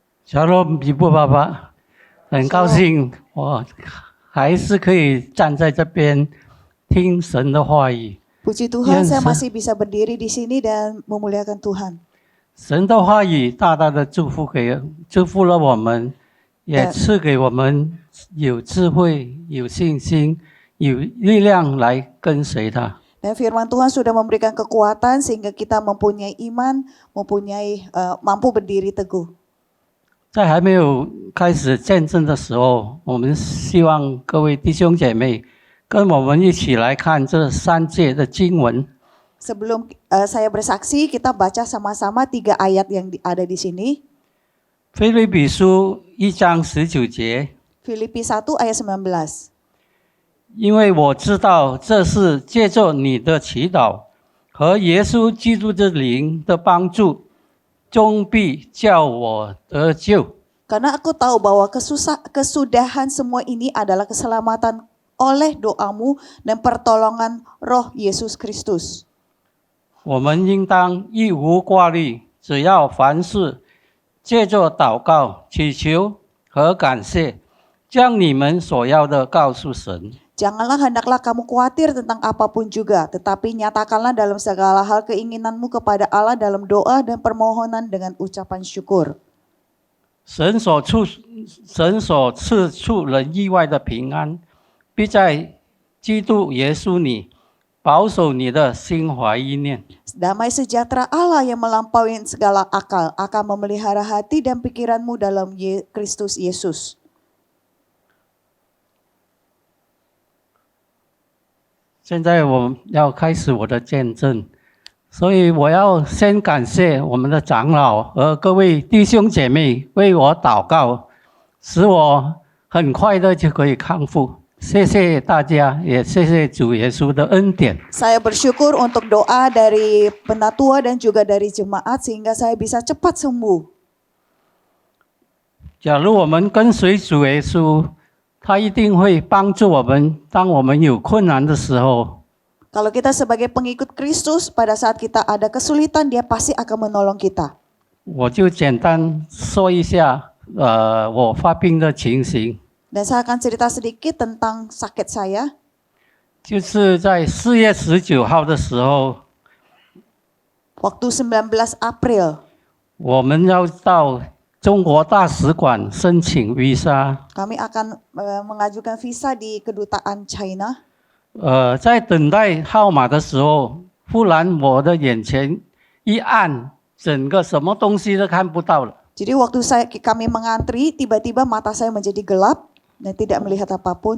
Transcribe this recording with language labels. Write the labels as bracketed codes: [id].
[zh] Shalom， 比布爸爸，很高兴我还是可以站在这边听神的话语。 [id] Puji Tuhan, saya masih bisa berdiri di sini dan memuliakan Tuhan. [zh] 神的话语大大的祝福了我们，也赐给我们有智慧、有信心、有力量来跟随他。 [id] Dan firman Tuhan sudah memberikan kekuatan sehingga kita mempunyai iman, mampu berdiri teguh. [zh] 在还没有开始见证的时候，我们希望各位弟兄姐妹跟我们一起来看这3节的经文。 [id] Sebelum saya bersaksi, kita baca sama-sama 3 ayat yang ada di sini. [zh] 腓立比书1章19节。 [id] Filipi 1 ayat 19. [zh] 因为我知道这是借着你的祈祷和耶稣基督的灵的帮助。终必叫我得救。 [id] Karena aku tahu bahwa kesudahan semua ini adalah keselamatan oleh doamu dan pertolongan Roh Yesus Kristus. [zh] 我们应当一无挂虑，只要凡事借着祷告、祈求和感谢，将你们所要的告诉神。 [id] Janganlah hendaklah kamu khawatir tentang apapun juga, tetapi nyatakanlah dalam segala hal keinginanmu kepada Allah dalam doa dan permohonan dengan ucapan syukur. [zh] 神所赐出人意外的平安，必在基督耶稣里保守你的心怀意念。 [id] Damai sejahtera Allah yang melampaui segala akal akan memelihara hati dan pikiranmu dalam Kristus Yesus. [zh] 现在我要开始我的见证，所以我要先感谢我们的长老和各位弟兄姐妹为我祷告，使我很快的就可以康复。谢谢大家，也谢谢主耶稣的恩典。 [id] Saya bersyukur untuk doa dari penatua dan juga dari jemaat sehingga saya bisa cepat sembuh. [zh] 假如我们跟随主耶稣，他一定会帮助我们，当我们有困难的时候。 [id] Kalau kita sebagai pengikut Kristus, pada saat kita ada kesulitan, dia pasti akan menolong kita. [zh] 我就简单说一下，我发病的情形。 [id] Dan saya akan cerita sedikit tentang sakit saya. [zh] 就是在4月19号的时候， [id] Waktu 19 April, [zh] 我们要到中国大使馆申请 visa。 [id] kami akan mengajukan visa di kedutaan China. [zh] 在等待号码的时候，忽然我的眼前一暗，整个什么东西都看不到了。 [id] Jadi waktu kami mengantri, tiba-tiba mata saya menjadi gelap dan tidak melihat apapun.